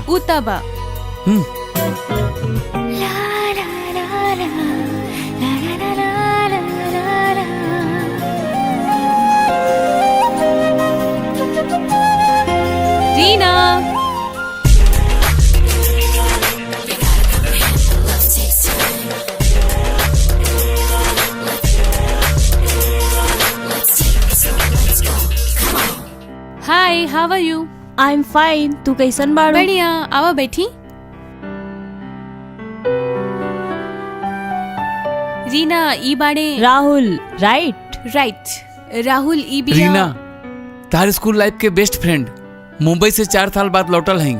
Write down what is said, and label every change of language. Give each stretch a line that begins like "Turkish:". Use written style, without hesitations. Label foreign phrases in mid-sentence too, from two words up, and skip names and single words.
Bhojpuri: उता बा। रीना, हाय,
English: How are you? I am fine,
Bhojpuri: तू कैसन बाड़ू? बढ़िया, आवा बैठी। रीना ई बाड़े राहुल, राइट? राइट, राहुल ई बिया। रीना तार
English: school life
Bhojpuri: के
English: best friend
Bhojpuri: मुंबई से 4 साल बाद लौटल हैं।